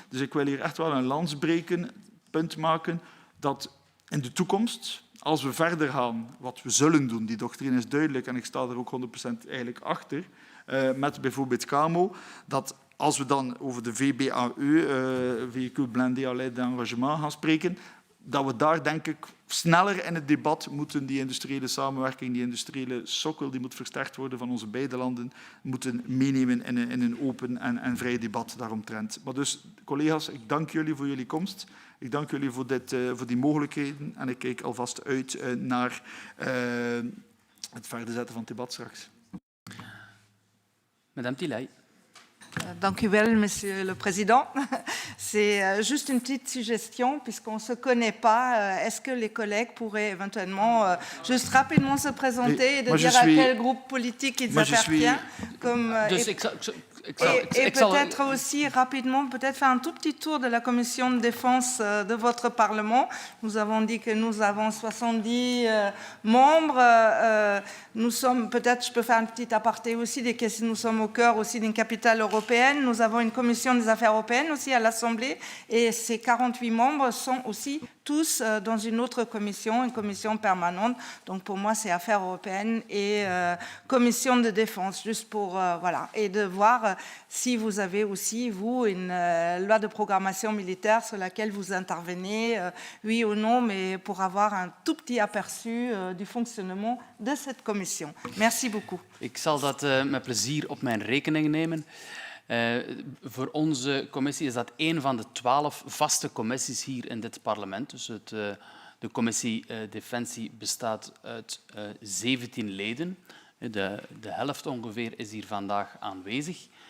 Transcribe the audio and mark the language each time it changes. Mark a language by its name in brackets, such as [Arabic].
[Dutch] Dus ik wil hier echt wel een lans breken, punt maken, dat in de toekomst, als we verder gaan, wat we zullen doen, die doctrine is duidelijk en ik sta er ook 100% eigenlijk achter, met bijvoorbeeld Camo, dat als we dan over de VBAE, Véhicule Blindé à l'aide d'Engagement, gaan spreken, dat we daar denk ik sneller in het debat moeten die industriële samenwerking, die industriële sokkel, die moet versterkt worden van onze beide landen, moeten meenemen in een open en vrij debat daaromtrent. Maar dus, collega's, ik dank jullie voor jullie komst. Ik dank jullie voor die mogelijkheden en ik kijk alvast uit naar het verder zetten van het debat straks. [French] Madame Tilay. [Dutch] Dank u wel, [French] Monsieur le Président. C'est juste une petite suggestion, puisqu'on ne se connaît pas. Est-ce que les collègues pourraient éventuellement juste rapidement se présenter et de dire à quel groupe politique ils appartiennent comme, Et peut-être aussi rapidement, peut-être faire un tout petit tour de la commission de défense de votre Parlement. Nous avons dit que nous avons 70 membres. Nous sommes, peut-être je peux faire un petit aparté aussi, nous sommes au cœur aussi d'une capitale européenne. Nous avons une commission des affaires européennes aussi à l'Assemblée et ces 48 membres sont aussi tous dans une autre commission, une commission permanente. Donc pour moi, c'est affaires européennes et commission de défense, juste pour, voilà, et de voir si vous avez aussi, vous, une loi de programmation militaire sur laquelle vous intervenez, oui ou non, mais pour avoir un tout petit aperçu du fonctionnement de cette commission. Merci beaucoup. [Dutch] Ik zal dat met plezier op mijn rekening nemen. Voor onze commissie is dat een van de 12 vaste commissies hier in dit parlement. Dus de commissie Defensie bestaat uit 17 leden. De helft ongeveer is hier vandaag aanwezig.